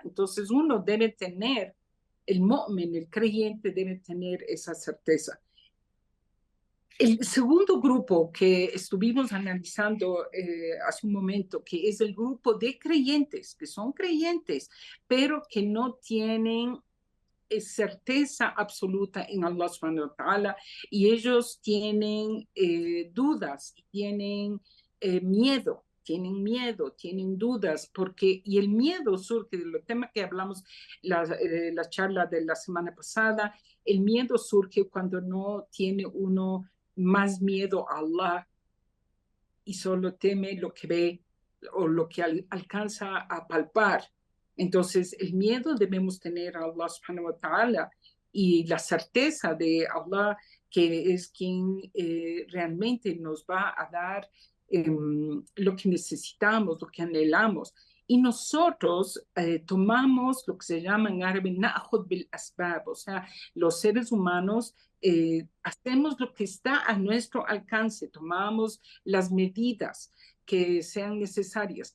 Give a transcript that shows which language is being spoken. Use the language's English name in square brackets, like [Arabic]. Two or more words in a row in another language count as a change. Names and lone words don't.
[Spanish] Entonces uno debe tener, el mu'min, el creyente debe tener esa certeza. El segundo grupo que estuvimos analizando hace un momento, que es el grupo de creyentes, que son creyentes, pero que no tienen certeza absoluta en [Arabic] الله سبحانه وتعالى [Spanish] y ellos tienen dudas, tienen dudas, porque, y el miedo surge de los temas que hablamos la charla de la semana pasada, el miedo surge cuando no tiene uno más miedo a Allah y solo teme lo que ve o lo que alcanza a palpar. Entonces, el miedo debemos tener a [Arabic] الله سبحانه وتعالى [Spanish] y la certeza de Allah, que es quien realmente nos va a dar lo que necesitamos, lo que anhelamos. Y nosotros tomamos lo que se llama en árabe [Arabic] نأخذ بالأسباب, [Spanish] o sea, los seres humanos hacemos lo que está a nuestro alcance, tomamos las medidas que sean necesarias.